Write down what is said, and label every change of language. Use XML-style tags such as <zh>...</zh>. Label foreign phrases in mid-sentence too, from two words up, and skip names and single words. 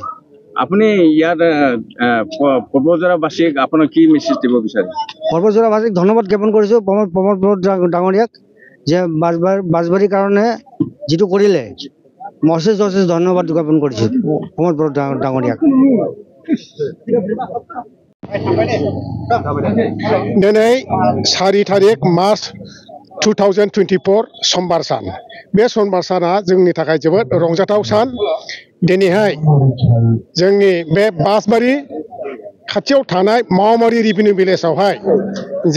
<as>আপুনি ইয়াত পটবজৰাবাসীক আপোনাৰ কি মেছেজ দিব বিচাৰে পটবজৰাবাসীক ধন্যবাদ জ্ঞাপন কৰিছোঁ প্ৰমোদ ডাঙৰীয়াক যে বাছবাৰীৰ কাৰণে যিটো কৰিলে অশেষ ধন্যবাদ জ্ঞাপন কৰিছোঁ প্ৰমোদ ডাঙৰীয়াক</as> <brx>दिनै 4 तारिख मार्च 2024 समबार सान बे समबार साना जोंनि थाखाय जोबोद रंजाथाव सान दिनैहाय जोंनि बे बासबारि खाथियाव थानाय मावमारि</brx> <en>revenue village</en> <brx>जे</brx>